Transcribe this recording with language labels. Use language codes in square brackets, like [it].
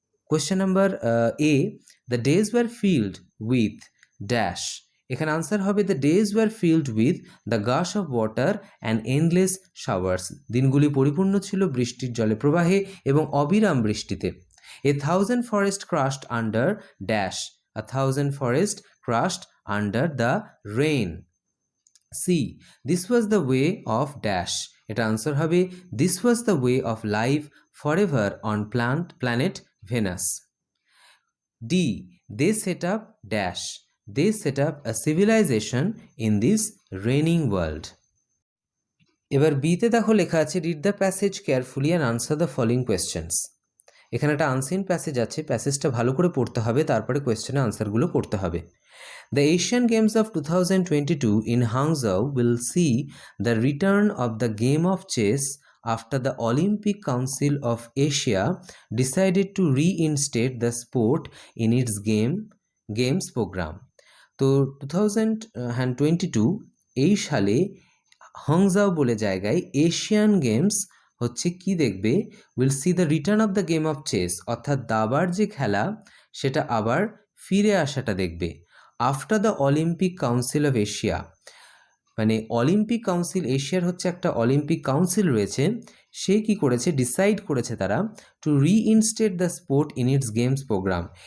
[en] Question number A, the days were filled with dash. [bn] এখানে answer হবে [en] The days were filled with the gush of water and endless showers. [bn] দিনগুলি পরিপূর্ণ ছিল বৃষ্টির জলে প্রবাহে এবং অবিরাম বৃষ্টিতে। [en] A thousand forests crushed under dash. A thousand forests crushed under the rain. C. This was the way of dash. [bn] এটা আনসার হবে [en] this was the way of life forever on planet Venus. D. They set up dash. They set up a civilization in this raining world. [bn] এবার বিতে দেখো লেখা আছে [en] read the passage carefully and answer the following questions. [bn] এখানে একটা unseen passage আছে, প্যাসেজটা ভালো করে পড়তে হবে, তারপরে কোয়েশ্চেনের আনসারগুলো করতে হবে। [en] The Asian games of 2022 in Hangzhou will see the return of the game of chess after the Olympic Council of Asia decided to reinstate the sport in its games program. [bn] তো 2022 এই সালে হাংজাও বলে জায়গায় এশিয়ান গেমস হচ্ছে কি দেখবে, [en] will see the return of the game of chess, [bn] অর্থাৎ দাবার যে খেলা সেটা আবার ফিরে আসাটা দেখবে। [en] after the Olympic council of Asia, [bn] মানে অলিম্পিক কাউন্সিল, এশিয়ার হচ্ছে একটা অলিম্পিক কাউন্সিল রয়েছে, সে কি করেছে, ডিসাইড করেছে তারা [en] To reinstate the sport in its games program.